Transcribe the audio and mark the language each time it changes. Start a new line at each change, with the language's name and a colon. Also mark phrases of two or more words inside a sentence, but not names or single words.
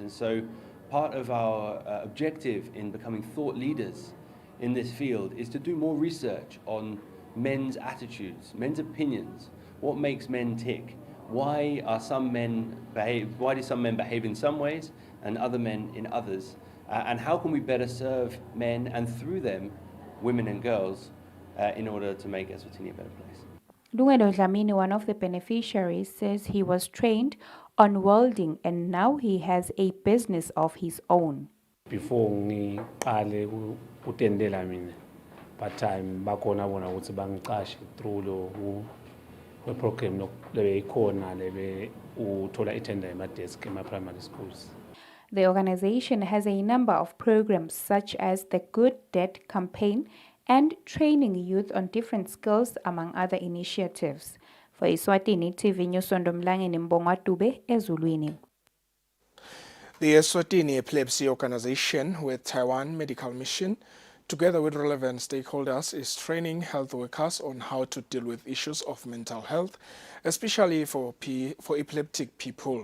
English: And so part of our objective in becoming thought leaders in this field is to do more research on men's attitudes, men's opinions, what makes men tick, why do some men behave in some ways and other men in others, and how can we better serve men and through them women and girls in order to make Eswatini a better place. Lungelo Dlamini, one of the beneficiaries, says he was trained on welding and now he has a business of his own.
Swati: Before ngiqale utendela mina,
English: but time
Swati: bakhona bona ukuthi bangiqashe through lo program lebeyikhona lebe uthola itender emadesk ema-
English: primary schools. The organization has a number of programs such as the Good Debt campaign and training youth on different skills, among other initiatives. For Eswatini TV News, Sondomlangeni, Mbonga Dube, Ezulwini. The Eswatini Epilepsy organization with Taiwan Medical Mission, together with relevant stakeholders, is training health workers on how to deal with issues of mental health, especially for epileptic people.